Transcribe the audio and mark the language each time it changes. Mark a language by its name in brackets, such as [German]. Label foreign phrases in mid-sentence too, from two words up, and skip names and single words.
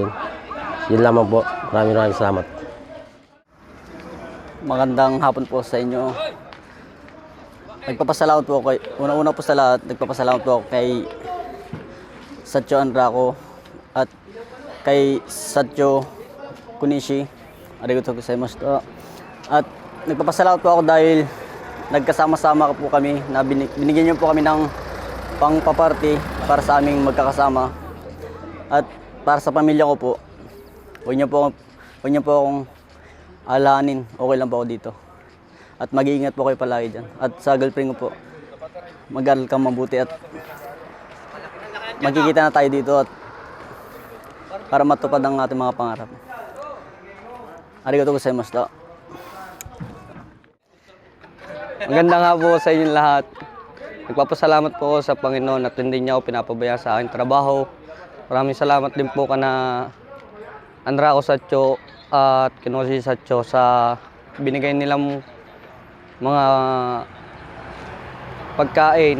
[Filipino] Yun lamang po. Maraming salamat. Magandang hapon po sa inyo. Nagpapasalamat po ako una po sa lahat, nagpapasalamat po ako kay Sacho Anrako at kay Sacho Kunishi. [Japanese] ありがとうございました. [Filipino] At nagpapasalamat po ako dahil nagkasama-sama po kami na binigyan niyo po kami ng pangpaparty para sa aming magkakasama. At para sa pamilya ko po, huwag niyo po akong alahanin. Okay lang po ako dito. At mag-iingat po kayo palagi dyan. At sa girlfriend ko po, mag-aral kang mabuti at magkikita na tayo dito at para matupad ang ating mga pangarap. [Japanese] ありがとうございました. [Filipino] Maganda nga po sa inyong lahat. Nagpapasalamat po sa Panginoon at hindi niya ako pinapabaya sa aking trabaho. Maraming salamat din po kana Anrako Sacho at Kinoshi Sacho sa binigay nilang mga pagkain.